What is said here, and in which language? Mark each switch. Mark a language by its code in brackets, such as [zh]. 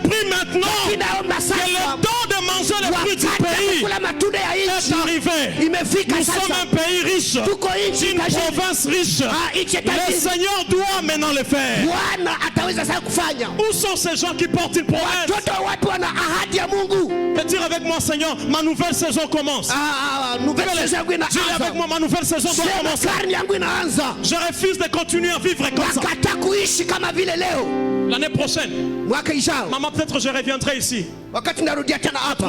[fr] je prie maintenant [sw] Ninaomba [fr] que [sw] sasa. [fr] le temps de manger les fruits du [sw] Wakati ya [fr] pays [sw] kukula matunda ya [fr] est [sw] nchi [fr] arrivé. [sw] imefika [fr] Nous sommes [sw] sasa. [fr] un pays riche, [sw] Tuko nchi [fr] une [sw] tajiri. [fr] province riche. [sw] Nchi [fr] Le [sw] tajiri. [fr] Seigneur doit maintenant le faire. [sw] Bwana ataweza sasa kufanya. [fr] Où sont ces gens qui portent une promesse? [sw] Watoto wa watu wana ahadi ya Mungu. [fr] Et dire avec moi, Seigneur, ma nouvelle saison commence. Nouvelle saison [sw] yangu [fr] Dis avec [sw] inaanza. [fr] moi, ma nouvelle saison doit [sw] Sema [fr] commencer. [sw] karne yangu inaanza. [fr] Je refuse de continuer à vivre comme ça. [sw] Nakata kuishi kama vile leo. [fr] L'année prochaine, [sw] Mwaka ijao. [fr] maman, peut-être je reviendrai ici. [sw] Wakati narudia tena [fr] Vous